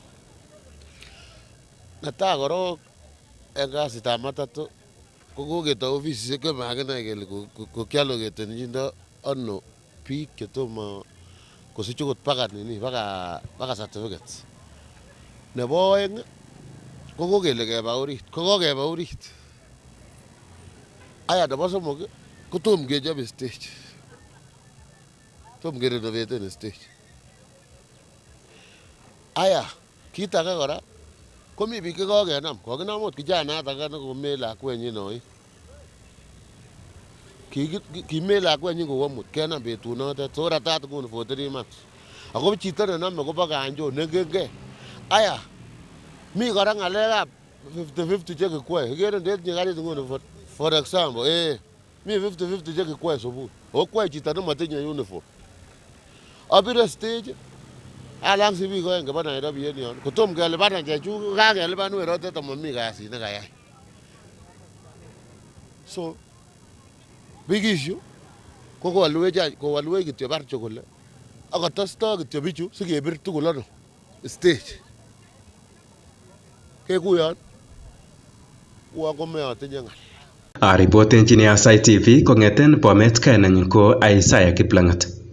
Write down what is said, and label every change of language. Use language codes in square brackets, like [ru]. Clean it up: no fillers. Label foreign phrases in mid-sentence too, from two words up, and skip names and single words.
[kln] Netai korok en kasitab matatu ko koketo ofisisiek chemakinai kele kokialoketenjindo ano biik chetomo kosich okot baka certificates. Nebo oeng ko kokele keba orit, ko kokeba orit. Aya nebo somok ko tom kechobe stage. Tom kerenoveten stage. Aya kit age kora komi biik chekokenam, kokinam ot kijanat age nekomee lakwenyin oik. Kimee lakwenyin kou amut kenam betunotet, so ratat nguni [en] for 3 months. [kln] Ako chito nenome kobo kanjo nengengen. Aya mi kora ng'alekab 50-50 chekikwoe. Ikere ndetinye karit nguni [en] for example, [kln] mi 50-50 chekikwoe subui. Okwoe chito nemotinye uniform. Abire stage alang si biik oeng keba Nairobi en yon. Kotom kelipan chechuk kakelipan werotet amomi kasit nekayai. [en] So big issue [kln] ko kowalwech kityo barcho kole akotosto kityo bichu sikebir tugul ano stage. Kekuyon uon komeotinye ng'al. Aripotenjini Aasai TV kong'eten Bomet, kainenyin ko Aasai Kiplangat.